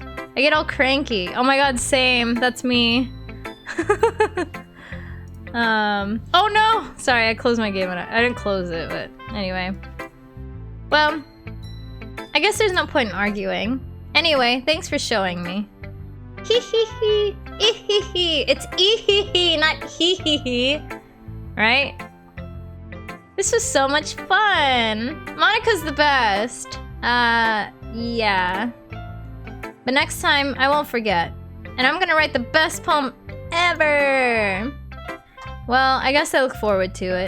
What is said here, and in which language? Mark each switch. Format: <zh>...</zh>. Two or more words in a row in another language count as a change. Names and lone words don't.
<en>I get all cranky. Oh my god, same. That's me. Oh no! Sorry, I closed my game and I didn't close it, but anyway. Well, I guess there's no point in arguing. Anyway, thanks for showing me. Hee hee hee. Ee hee hee. It's ee hee hee, not hee hee hee. Right? This was so much fun. Monica's the best. Yeah. But next time, I won't forget. And I'm gonna write the best poem ever. Well, I guess I look forward to it.</en>